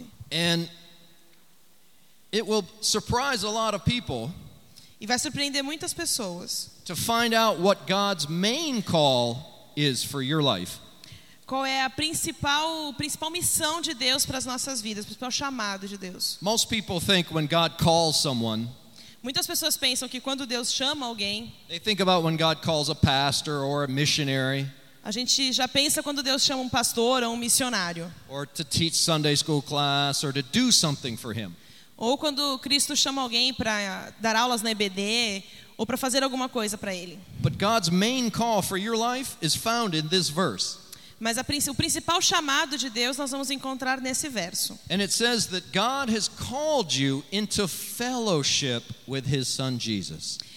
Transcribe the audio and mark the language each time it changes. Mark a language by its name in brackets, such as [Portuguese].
[English] And it will surprise a lot of people. [Portuguese] E vai surpreender muitas pessoas. [English] To find out what God's main call is for your life. [Portuguese] Qual é a principal missão de Deus para as nossas vidas, principal chamado de Deus? [English] Most people think when God calls someone, [Portuguese] muitas pessoas pensam que quando Deus chama alguém, [English] they think about when God calls a pastor or a missionary. [Portuguese] A gente já pensa quando Deus chama um pastor ou um missionário. [English] Or to teach Sunday school class or to do something for him. [Portuguese] Ou quando Cristo chama alguém para dar aulas na EBD ou para fazer alguma coisa para ele. [English] But God's main call for your life is found in this verse. [Portuguese] Mas o principal chamado de Deus nós vamos encontrar nesse verso. [English] And it says that God has called you into fellowship with his son Jesus.